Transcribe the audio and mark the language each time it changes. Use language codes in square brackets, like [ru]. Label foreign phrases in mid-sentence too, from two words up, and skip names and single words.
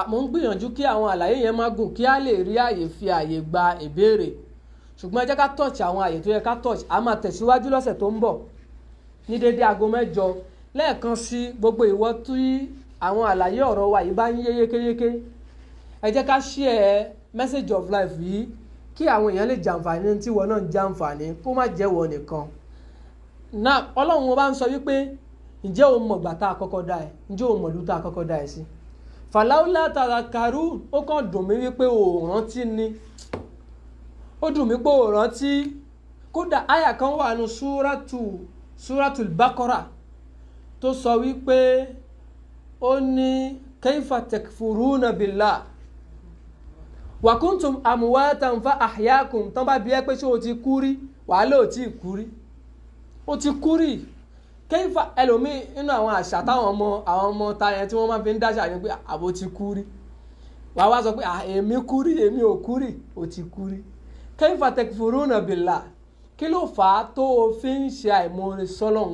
[yo] Mo ń gbìyànjú kí àwọn àlàyé yẹn má gùn kí á lè rí àyè fi àyè gba ìbéèrè. Ṣùgbọ́n ẹ jẹ́ ká touch àwọn àyè tó yẹ ká touch. A máa tẹ̀síwájú lọ́sẹ̀ tó ń bọ̀ ní dédé aago 7. Lẹ́ẹ̀kan sí gbogbo ìwọ tí àwọn àlàyé ọ̀rọ̀ wa yìí bá ń yé yékéyéké, ẹ jẹ́ ká [en] share message of life [yo] yìí kí àwọn èèyàn lè jàǹfààní tí wọn náà ń jàǹfààní, kó má jẹ́ wọ nìkan. Náà Ọlọ́run wọn bá ń sọ wípé ǹjẹ́ o mọ̀ ìgbà tá a kọ́kọ́ dá ẹ? Ǹjẹ́ o mọ̀ ìlú tá a kọ́kọ́ dá ẹ sí? [ar] فلولا تذكرون, [yo] ó kàn dùn mí wípé o rántí ni. Ó dùn mí pé o rántí. Kódà àyà kan wà nínú Suratul Baqarah tó sọ wípé ó ní [ar] كيف تكفرون بالله وكنتم أمواتا فأحياكم. [yo] Tán bá bi ẹ́ pé ṣé o ti kú rí, wàá lò tí ì kú rí. Ó ti kú rí. Kayfa ẹlòmíì nínú àwọn àṣà táwọn ọmọ ta yẹn tí wọ́n máa fi ń dáṣà ni pé àbò ti kú rí. Wàá wá sọ pé èmi kú rí, èmi ò kú rí, ó ti kú rí. [ar] كيف تكفرون بالله. [yo] Kí ló fà á tó o fi ń ṣe àìmoore sọ́lọ́run?